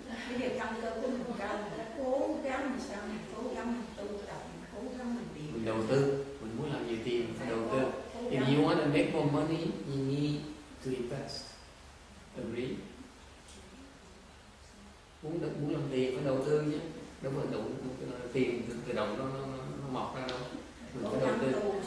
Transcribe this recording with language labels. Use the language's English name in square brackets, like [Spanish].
[Vietnamese] Bây giờ căn cơ của mình cao, cố gắng mình sao mình cố gắng mình tu tập, mình cố gắng mình điều. Mình đầu tư, mình muốn làm nhiều tiền phải đầu tư. [English] If you want to make more money, you need to invest. Agree? [Vietnamese] Muốn làm tiền phải đầu tư chứ. đâu phải đủ tiền tự động nó mọc ra đâu. Mình phải đầu tư.